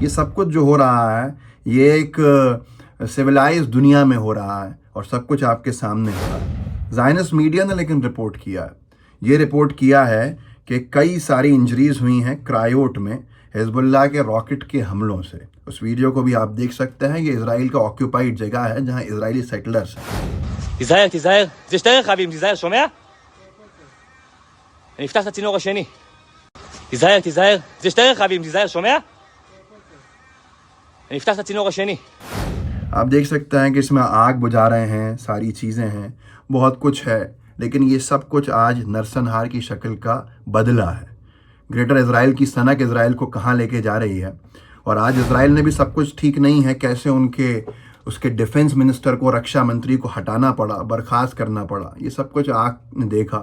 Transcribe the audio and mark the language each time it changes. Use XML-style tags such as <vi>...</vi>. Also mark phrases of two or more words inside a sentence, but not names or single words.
<hi>ये सब कुछ जो हो रहा है ये एक सिविलाइज दुनिया में हो रहा है और सब कुछ आपके सामने हो रहा है। ज़ायनिस्ट मीडिया ने लेकिन रिपोर्ट किया है, ये रिपोर्ट किया है कि कई सारी इंजरीज हुई हैं क्रायोट में, हिजबुल्लाह के रॉकेट के हमलों से। उस वीडियो को भी आप देख सकते हैं। ये इजराइल का ऑक्यूपाइड जगह है जहां इजरायली सेटलर्स हैं।</hi> <he>תיזהר, תיזהר. זה שתי רכבים, תיזהר, שומע? אני אפתח את הצינור השני. תיזהר, תיזהר. זה שתי רכבים, תיזהר, שומע? אני אפתח את הצינור השני.</he> <hi>आप देख सकते हैं कि इसमें आग बुझा रहे हैं, सारी चीज़ें हैं, बहुत कुछ है, लेकिन ये सब कुछ आज नरसंहार की शक्ल का बदला है। ग्रेटर इजराइल की सनक इजराइल को कहाँ लेके जा रही है। और आज इजराइल ने भी सब कुछ ठीक नहीं है, कैसे उसके</hi> <en>defence minister</en> <hi>को, रक्षा मंत्री को हटाना पड़ा, बर्खास्त करना पड़ा, ये सब कुछ आँख ने देखा।</hi>